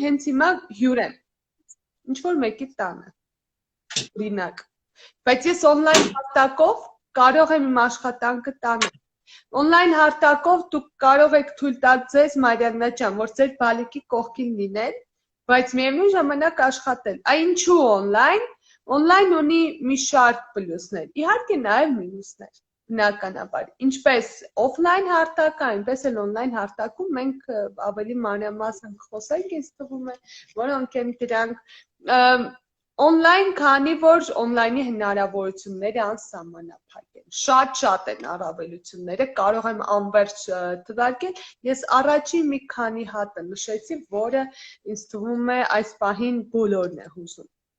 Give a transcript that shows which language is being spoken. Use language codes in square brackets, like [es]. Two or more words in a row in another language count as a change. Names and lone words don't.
[hy] հենց հիմա հյուր եմ, ինչ-որ մեկի տանը, օրինակ, բայց ես on-line հարթակով կարող եմ իմ աշխատանքը տանել։ On-line հարթակով դուք կարող եք թույլ տալ ձեզ, Մարիաննա ջան, որ ձեր բալիկի կողքին լինել, բայց միևնույն ժամանակ աշխատել։ Այ ինչու on-line։ On-line ունի մի շարք պլյուսներ, իհարկե նաև մինուսներ, բնականաբար։ Ինչպես off-line հարթակը, այնպես էլ on-line հարթակում մենք ավելի մանրամասն խոսենք, ինձ թվում է, որոնք են դրանք on-line, քանի որ on-line-ի հնարավորությունները անսահմանափակ են, շատ են առավելությունները, կարող եմ անվերջ թվարկել, ես առաջին մի քանի հատը նշեցի, որը ինձ թվում է այս պահին բոլորն է հուզում։